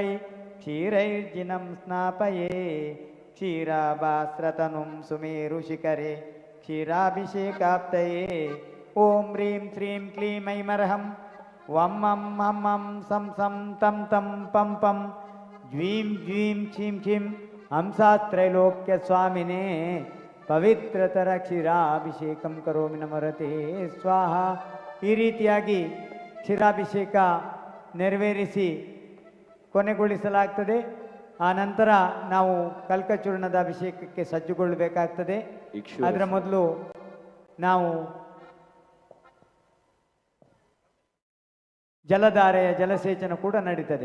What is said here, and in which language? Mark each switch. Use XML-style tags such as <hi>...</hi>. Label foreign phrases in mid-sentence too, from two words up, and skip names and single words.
<sa>ಕ್ಷೀರೈರ್ಜಿನಂ ಸ್ನಾಪಯೇ ಕ್ಷೀರಾಭಾಸ್ರತನುಂ ಸುಮೇರು ಶಿಖರೆ ಕ್ಷೀರಾಭಿಷೇಕಾಪ್ತಯೇ ಓಂ ಹ್ರೀಂ ಶ್ರೀಂ ಕ್ಲೀಂ ಐಮರ್ಹಂ ವಂ ಮಂ ಹಂ ಹಂ ಸಂ ಸಂ ತಂ ತಂ ಪಂ ಪಂ ಜ್ವೀಂ ಜ್ವೀಂ ಕ್ಷೀಂ ಕ್ಷೀಂ ಹಂಸಾತ್ರೈಲೋಕ್ಯ ಸ್ವಾಮಿನೇ ಪವಿತ್ರತರ ಕ್ಷೀರಾಭಿಷೇಕಂ ಕರೋಮಿ ನಮರತೆ ಸ್ವಾಹ.</sa> <kn>ಈ ರೀತಿಯಾಗಿ ಕ್ಷೀರಾಭಿಷೇಕ ನೆರವೇರಿಸಿ ಕೊನೆಗೊಳಿಸಲಾಗ್ತದೆ. ಆ ನಂತರ ನಾವು ಕಲ್ಕಚೂರ್ಣದ ಅಭಿಷೇಕಕ್ಕೆ ಸಜ್ಜುಗೊಳ್ಳಬೇಕಾಗ್ತದೆ. ಅದರ ಮೊದಲು ನಾವು ಜಲಧಾರೆಯ ಜಲಸೇಚನ ಕೂಡ ನಡೀತದೆ.</kn>